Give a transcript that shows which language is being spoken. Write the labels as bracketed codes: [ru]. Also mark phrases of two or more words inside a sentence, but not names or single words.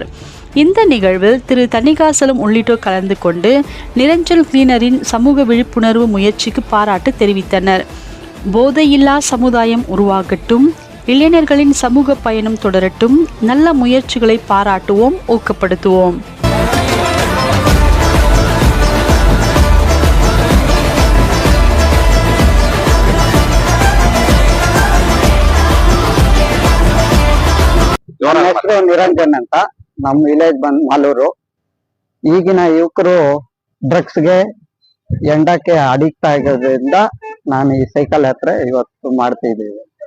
[ta] இந்த நிகழ்வில் திரு தணிகாசலம் உள்ளிட்டோர் கலந்து கொண்டு நிரஞ்சன் கிளீனரின் சமூக விழிப்புணர்வு முயற்சிக்கு பாராட்டு தெரிவித்தனர். போதையில்லா சமுதாயம் உருவாகட்டும், இளைஞர்களின் சமூக பயணம் தொடரட்டும், நல்ல முயற்சிகளை பாராட்டுவோம், ஊக்கப்படுத்துவோம். [kn] ನಿರಂಜನ್ ಅಂತ ನಮ್ಮ ವಿಲೇಜ್ ಬಂದ್ ಮಾಲೂರು. ಈಗಿನ ಯುವಕರು ಡ್ರಗ್ಸ್ಗೆ ಎಂಡಕ್ಕೆ ಅಡಿಕ್ಟ್ ಆಗೋದ್ರಿಂದ ನಾನು ಈ ಸೈಕಲ್ ಯಾತ್ರೆ ಇವತ್ತು ಮಾಡ್ತಿದ್ದೀವಿ.